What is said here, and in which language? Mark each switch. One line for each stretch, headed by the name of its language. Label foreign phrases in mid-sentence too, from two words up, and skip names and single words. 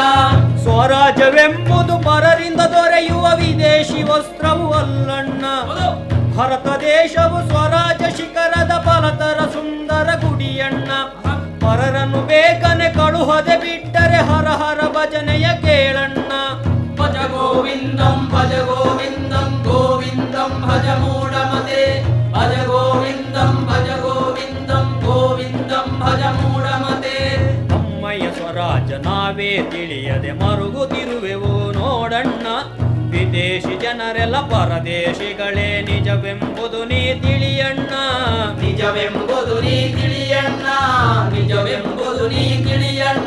Kannada: ಸ್ವರಾಜ್ಯವೆಂಬುದು ಪರರಿಂದ ದೊರೆಯುವ ವಿದೇಶಿ ವಸ್ತ್ರವು ಅಲ್ಲಣ್ಣ. ಭಾರತ ದೇಶವು ಸ್ವರಾಜ್ಯ ಶಿಖರದ ಫಲತರ ಸುಂದರ ಗುಡಿಯಣ್ಣ. ಪರರನ್ನು ಬೇಗನೆ ಕಳುಹದೆ ಬಿಟ್ಟರೆ ಹರ ಹರ ಭಜನೆಯ ಕೇಳಣ್ಣ.
Sanskrit: ಭಜ ಗೋವಿಂದಂ, ಭಜ ಗೋವಿಂದಂ, ಗೋವಿಂದಂ ಭಜ ಮೂಢಮತೆ. ಭಜ ಗೋವಿಂದಂ, ಭಜ ಗೋವಿಂದಂ, ಗೋವಿಂದಂ ಭಜ ಮೂಢಮತೆ.
Kannada: ನಮ್ಮಯ್ಯ ಸ್ವರಾಜ್ಯ ನಾವೇ ತಿಳಿಯದೆ ಮರುಗುತ್ತಿರುವೆವು ನೋಡಣ್ಣ. ವಿದೇಶಿ ಜನರೆಲ್ಲ ಪರದೇಶಿಗಳೇ ನಿಜವೆಂಬುದು ನೀ ತಿಳಿಯಣ್ಣ, ನಿಜವೆಂಬುದು ನೀ ತಿಳಿಯಣ್ಣ, ನಿಜವೆಂಬುದು ನೀ ತಿಳಿಯಣ್ಣ.